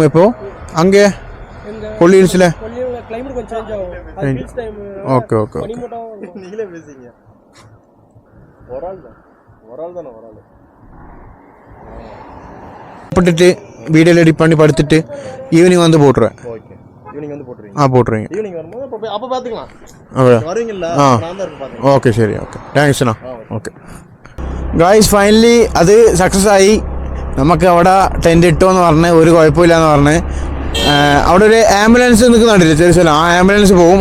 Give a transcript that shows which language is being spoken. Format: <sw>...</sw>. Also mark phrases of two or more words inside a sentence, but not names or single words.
<ta>இப்போ அங்கே கொல்லி ஹில்ஸில் ஓகே போட்டுட்டு வீடியோவில் எடிட் பண்ணி படுத்துட்டு ஈவினிங் வந்து போட்டுருவேன். போட்டுருவீங்க.</ta> <ml>ഓക്കെ ശരി,</ml> <en>okay thanks</en> <ml>അണ്ണാ.</ml> <en>okay guys,</en> <ml>ഫൈനലി അത് സക്സസ് ആയി. നമുക്ക് അവിടെ ടെൻറ്റ് ഇട്ടോന്ന് പറഞ്ഞ് ഒരു കുഴപ്പമില്ലാന്ന് പറഞ്ഞ് അവിടെ ഒരു ആംബുലൻസ് നിൽക്കുന്നുണ്ടല്ലേ ചെറിയ സ്ഥലം, ആ ആംബുലൻസ് പോകും.</ml>